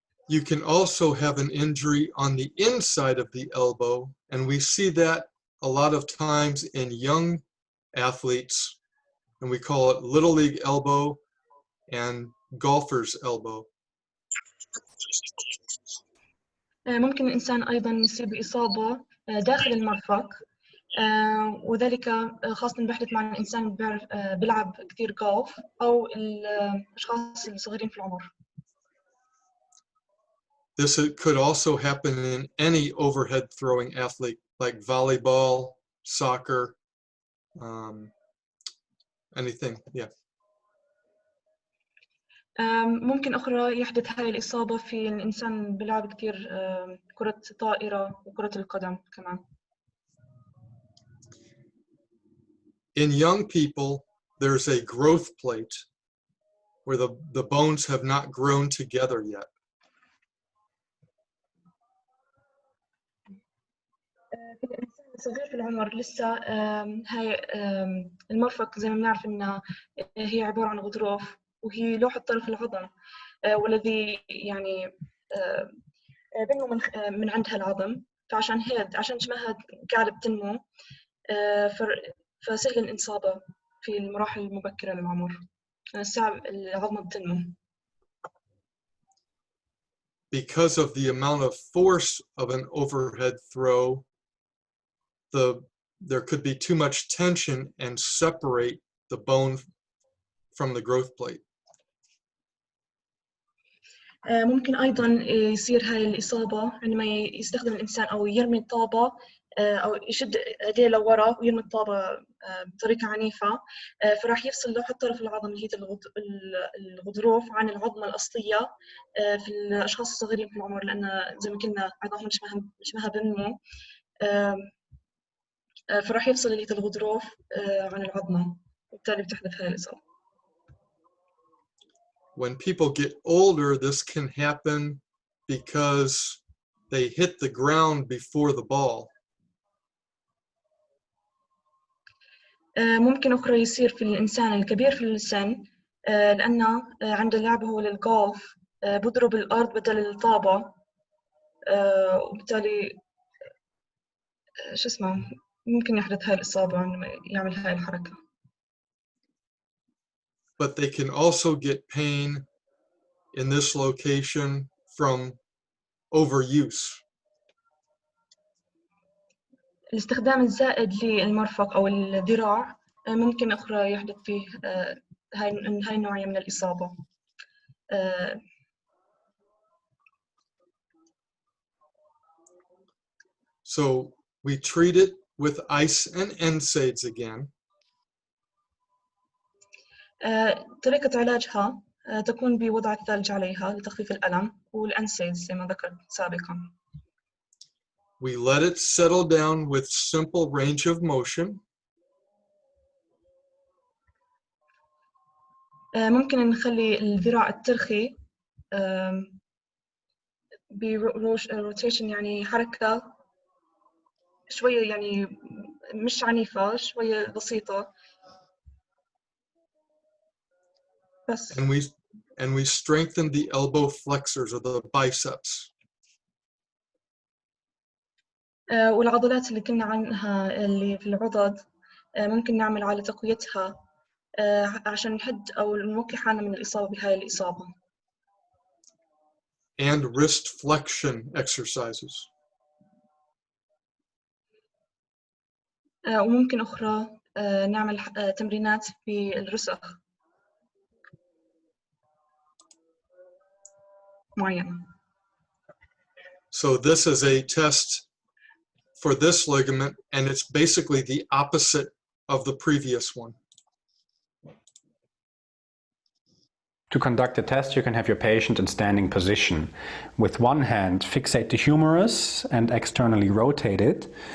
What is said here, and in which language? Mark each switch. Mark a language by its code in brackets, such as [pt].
[en] You can also have an injury on the inside of the elbow, and we see that a lot of times in young athletes, and we call it Little League elbow and golfer's elbow. [ar] ممكن الإنسان أيضاً يصيب بإصابة داخل المرفق، وذلك خاصة بيحدث مع الإنسان بيلعب كثير جولف أو الأشخاص الصغيرين في العمر. [en] This could also happen in any overhead throwing athlete, like volleyball, soccer, anything. Yeah. [ar] ممكن أخرى يحدث هاي الإصابة في الإنسان بيلعب كثير كرة طائرة وكرة القدم كمان. [en] In young people, there's a growth plate where the bones have not grown together yet. [ar] في الإنسان الصغير في العمر لسه هاي المرفق زي ما بنعرف إنها هي عبارة عن غضروف، وهي لوحة طرف العظم والذي يعني بنمو من عندها العظم، فعشان هيك عشان شبهها قاعدة بتنمو فسهل الإصابة في المراحل المبكرة للعمر. صعب العظمة بتنمو. [en] Because of the amount of force of an overhead throw, there could be too much tension and separate the bone from the growth plate. [ar] ممكن أيضاً يصير هاي الإصابة عندما يستخدم الإنسان أو يرمي الطابة أو يشد يديه لورا ويرمي الطابة بطريقة عنيفة، فراح يفصل لوحة طرف العظم اللي هي الغضروف عن العظمة الأصلية في الأشخاص الصغيرين في العمر، لأن زي ما قلنا عظامهم شبهها بنمو، فراح يفصل اللي هي الغضروف عن العظمة، وبالتالي بتحدث هاي الإصابة. [en] When people get older, this can happen because they hit the ground before the ball. [ar] ممكن أخرى يصير في الإنسان الكبير في السن لأنه عند اللعب هو للجولف بضرب الأرض بدل الطابة، وبالتالي شو اسمه ممكن يحدث هاي الإصابة عندما يعمل هاي الحركة. [en] But they can also get pain in this location from overuse. [ar] الاستخدام الزائد للمرفق أو الذراع ممكن أخرى يحدث فيه هاي النوعية من الإصابة. [en] So we treat it with ice and NSAIDs again. [ar] طريقة علاجها تكون بوضع الثلج عليها لتخفيف الألم والأنسيدز زي ما ذكرت سابقا. [en] We let it settle down with simple range of motion. [ar] ممكن نخلي الذراع الترخي بروتيشن، يعني حركة شوية يعني مش عنيفة، شوية بسيطة بس. [en] And we strengthen the elbow flexors or the biceps. [ar] والعضلات اللي كنا عنها اللي في العضد ممكن نعمل على تقويتها عشان نحد أو نوقي حالنا من الإصابة بهاي الإصابة. [en] And wrist flexion exercises. [ar] وممكن أخرى نعمل تمرينات في الرسغ معينة. [en] So this is a test for this ligament, and it's basically the opposite of the previous one. To conduct the test, you can have your patient in standing position. With one hand, fixate the humerus and externally rotate it.